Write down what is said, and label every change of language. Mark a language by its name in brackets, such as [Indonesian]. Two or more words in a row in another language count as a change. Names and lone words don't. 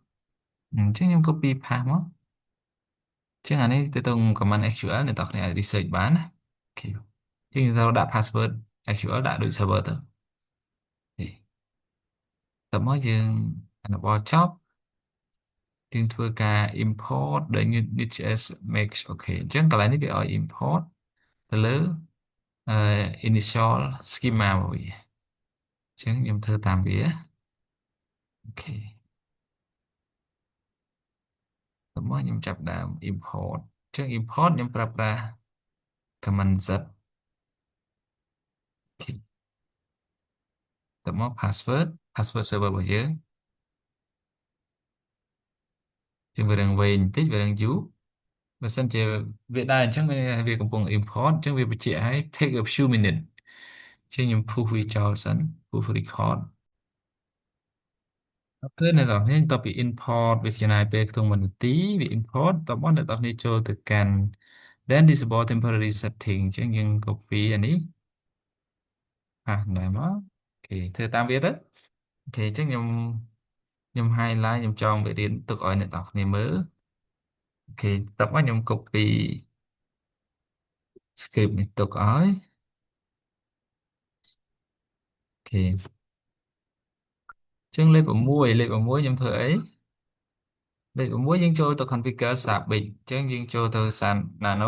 [Khmer] អញ្ចឹងខ្ញុំ [English] copy path [Khmer] មកអញ្ចឹងអានេះទៅទៅ [English] command SQL [Khmer] អ្នកនរគ្នាអាច research បានណាអូខេអញ្ចឹងយើងត្រូវដាក់ [English] password SQL [Khmer] ដាក់ដូច server ទៅអូខេតើមកយើងអនុវត្តចប់យើងធ្វើការ import ដែល [English] Next.js makes [Khmer] អូខេអញ្ចឹងកន្លែងនេះវាឲ្យ import ទៅលើអឺ [English] initial schema [Khmer] របស់វាអញ្ចឹងខ្ញុំធ្វើតាមវាអូខេ តើមកខ្ញុំចាប់ដើម import អញ្ចឹង import ខ្ញុំប្រើប្រាស់ [English] command Z [Khmer] អូខេតើមក [English] password server [Khmer] របស់យើងជាងវារឿងវែងបន្តិចវារឿងយូរបើសិនជាវាដែរអញ្ចឹងវាកំពុង import អញ្ចឹងវាបញ្ជាក់ឲ្យ [English] take a few minutes [Khmer] ជាងខ្ញុំ push វាចោលសិន [English] push record [Khmer] គឺនៅដល់នេះតទៅពី import វាចំណាយពេលខ្ទង់1នាទីវា import តបនៅដល់នេះចូលទៅកាន់ [English] then disable temporary setting [Khmer] អញ្ចឹងយើង copy អានេះណែមកអូខេធ្វើតាមវាទៅអូខេអញ្ចឹងខ្ញុំ highlight ខ្ញុំចងវារៀនទុកឲ្យអ្នកនរគ្នាមើលអូខេតបមកខ្ញុំ copy script នេះទុកឲ្យអូខេអញ្ចឹងលេខ6ខ្ញុំធ្វើអីលេខ6យើងចូលទៅ [English] configure Zabbix [Khmer] អញ្ចឹងយើងចូលទៅ nano